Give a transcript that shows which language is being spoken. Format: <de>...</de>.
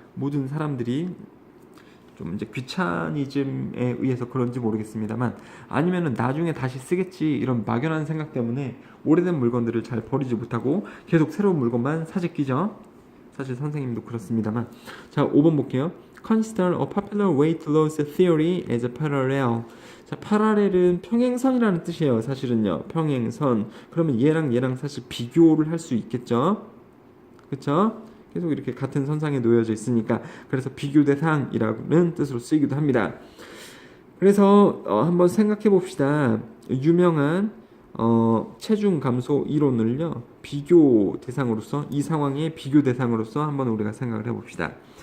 <ko>모든 사람들이 좀 이제 귀차니즘에 의해서 그런지 모르겠습니다만 아니면은 나중에 다시 쓰겠지 이런 막연한 생각 때문에 오래된 물건들을 잘 버리지 못하고 계속 새로운 물건만 사재 끼죠. 사실 선생님도 그렇습니다만. 자, 5번 볼게요.</ko> <en>Consider a popular weight loss theory as a parallel.</en> <ko>자, 파라렐은 평행선이라는 뜻이에요. 사실은요. 평행선. 그러면 얘랑 사실 비교를 할 수 있겠죠. 그렇죠? 계속 이렇게 같은 선상에 놓여져 있으니까 그래서 비교 대상이라는 뜻으로 쓰이기도 합니다. 그래서 한번 생각해 봅시다. 유명한 체중 감소 이론을요 비교 대상으로서 이 상황의 비교 대상으로서 한번 우리가 생각을 해봅시다.</ko>